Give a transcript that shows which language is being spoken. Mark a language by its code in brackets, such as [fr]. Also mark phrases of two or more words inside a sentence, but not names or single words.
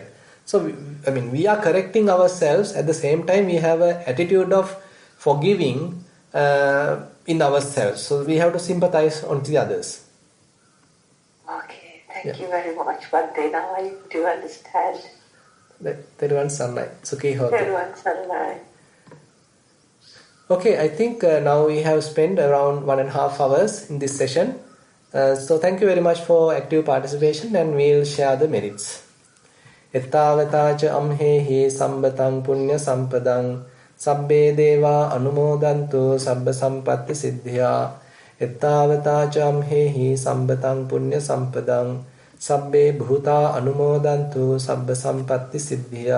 [en] So, we are correcting ourselves. At the same time, we have an attitude of forgiving in ourselves. So, we have to sympathize on the others. Okay, thank you very much. One day now I do understand. [pi] Thero Sannai. Sukhi hotu. [en] Everyone's online. Okay, I think now we have spent around 1.5 hours in this session. So, thank you very much for active participation, and we'll share the merits. [pi] එත්තාවතාච අම්හෙහි සම්බතං පුඤ්ඤ සම්පදං සබ්බේ දේවා අනුමෝදන්තු සබ්බ සම්පත්ති සිද්ධියා එත්තාවතාච අම්හෙහි සම්බතං පුඤ්ඤ සම්පදං සබ්බේ භූතා අනුමෝදන්තු සබ්බ සම්පත්ති සිද්ධියා